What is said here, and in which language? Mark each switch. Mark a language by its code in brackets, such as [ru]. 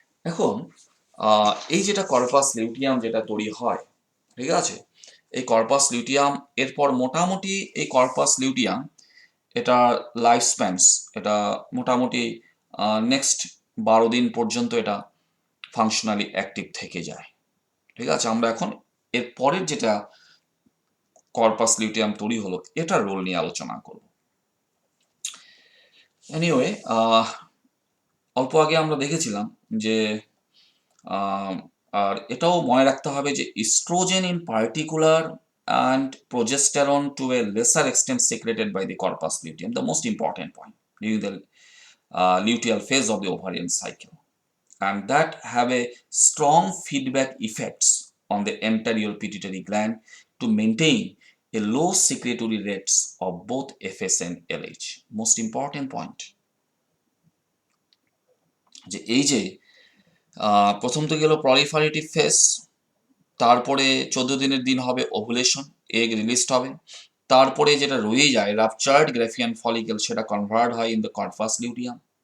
[bn] এখন এই যেটা কর্পাস লিউটিয়াম যেটা তৈরি হয়, ঠিক আছে, এই কর্পাস লিউটিয়াম এরপর মোটামুটি এই কর্পাস লিউটিয়াম, এটা লাইফ স্প্যানস, এটা মোটামুটি নেক্সট 12 দিন পর্যন্ত এটা ফাংশনালি অ্যাক্টিভ থেকে যায়, ঠিক আছে। আমরা এখন এর পরের যেটা কর্পাস লিউটিয়াম তৈরি হলো, এটার রোল নিয়ে আলোচনা করব। [en] anyway, [bn] অল্প আগে আমরা দেখেছিলাম যে আর এটাও মনে রাখতে হবে যে [en] Oestrogen in particular and progesterone to a lesser extent secreted by the corpus luteum, the most important point during the luteal phase of the ovarian cycle, and that have a strong feedback effects on the anterior pituitary gland to maintain a low secretory rates of both FS and LH. Most important point, [bn] যে এই যে প্রথম তো গেল proliferative phase, তারপরে 14 দিনের দিন হবে ওভুলেশন, এগ রিলিজড হবে, তারপরে যেটা রয়ে যায় রাপচার্ড গ্রাফিয়ান ফলিকেল, সেটা কনভার্ট হয় ইন দ্য কর্পাস লিউটিয়াম।